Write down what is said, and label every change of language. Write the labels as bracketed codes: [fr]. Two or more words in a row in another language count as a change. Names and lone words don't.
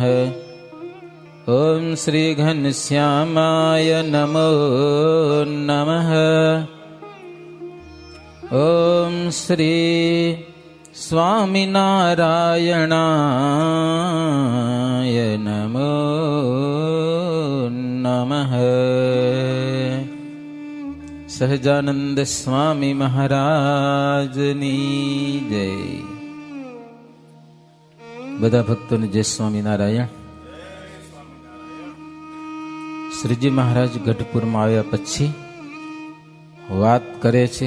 [sa] ॐ श्री घनश्यामाय नमो नमः। ॐ श्री स्वामिनारायणाय नमो नमः। [gu] સહજાનંદ સ્વામી મહારાજની જય. બધા ભક્તોને જય સ્વામિનારાયણ. શ્રીજી મહારાજ ગઢપુરમાં આવ્યા પછી વાત કરે છે.